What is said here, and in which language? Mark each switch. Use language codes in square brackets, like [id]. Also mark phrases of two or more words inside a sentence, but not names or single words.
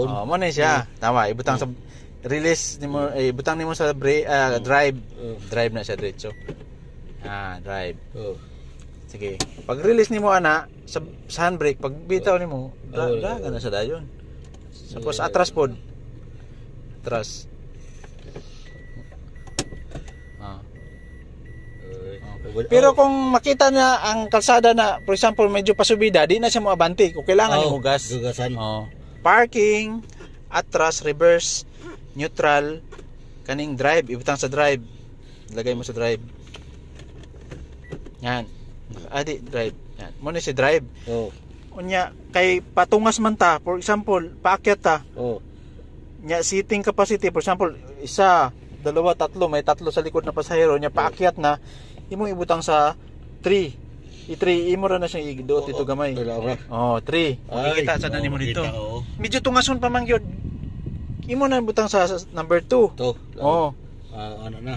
[ceb] mo na siya tama ibutang sa release nimo ibutang nimo sa drive na siya diretso drive sige pag release nimo ana sa handbrake pag bitaw nimo dagan na sa dayon tapos atras pod atras. Pero kung makita na ang kalsada na [en] for example [ceb] medyo pasubida di na siya mo abante kung kailangan nimo gas. Parking, atras, reverse, neutral, kaning drive ibutang sa drive. [tl] Lagay mo sa drive. Yan. [ceb] Drive. Yan. Mo ni si drive. Unya kay patungas man ta [en] for example [ceb] paakyat ta. Nya [en] seating capacity for example [ceb] 1, 2, 3 may 3 sa likod na pasahero nya paakyat na imo ibutang sa 3. I3 imo ra na siyang iduot ito gamay. 3. Makikita sa nimo dito. Medyo tungason pa man gyud. Imo na ibutang sa number 2. Ano na?